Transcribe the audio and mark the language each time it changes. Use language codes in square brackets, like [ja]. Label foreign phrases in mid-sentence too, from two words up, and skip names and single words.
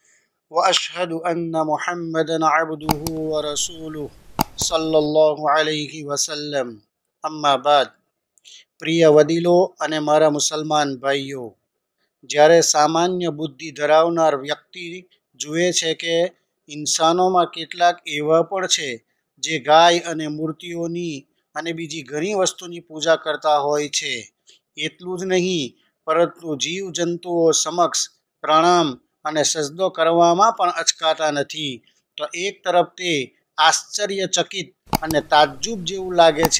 [ar] وأشهد أن محمدا عبده ورسوله صلى الله عليه وسلم أما بعد. [gu] પ્રિય વડીલો અને મારા મુસલમાન ભાઈઓ, જ્યારે સામાન્ય બુદ્ધિ ધરાવનાર વ્યક્તિ જુએ છે કે ઇન્સાનોમાં કેટલાક એવા પણ છે જે ગાય અને મૂર્તિઓની અને બીજી ઘણી વસ્તુની પૂજા કરતા હોય છે, એટલું જ નહીં પરંતુ જીવજંતુઓ સમક્ષ પ્રણામ અને સજદો કરવામાં પણ અચકાતા નથી, તો એક તરફ તે આશ્ચર્યચકિત અને તાજ્જુબ જેવું લાગે છે.